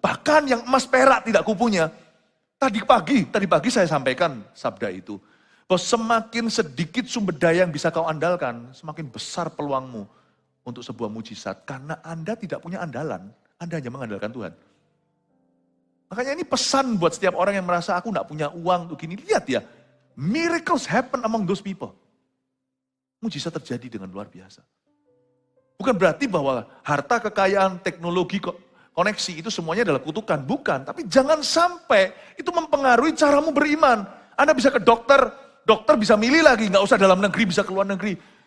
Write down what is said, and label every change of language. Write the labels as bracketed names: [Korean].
[Indonesian] Bahkan yang emas perak tidak kupunya. Tadi pagi saya sampaikan sabda itu. Bahwa semakin sedikit sumber daya yang bisa kau andalkan, semakin besar peluangmu untuk sebuah mujizat. Karena Anda tidak punya andalan. Anda hanya mengandalkan Tuhan. Makanya ini pesan buat setiap orang yang merasa aku tidak punya uang untuk gini. Lihat ya, [English] miracles happen among those people. [Indonesian] Mujizat terjadi dengan luar biasa. Bukan berarti bahwa harta, kekayaan, teknologi, koneksi itu semuanya adalah kutukan. Bukan, tapi jangan sampai itu mempengaruhi caramu beriman. Anda bisa ke dokter, dokter bisa milih lagi, nggak usah dalam negeri, bisa ke luar negeri.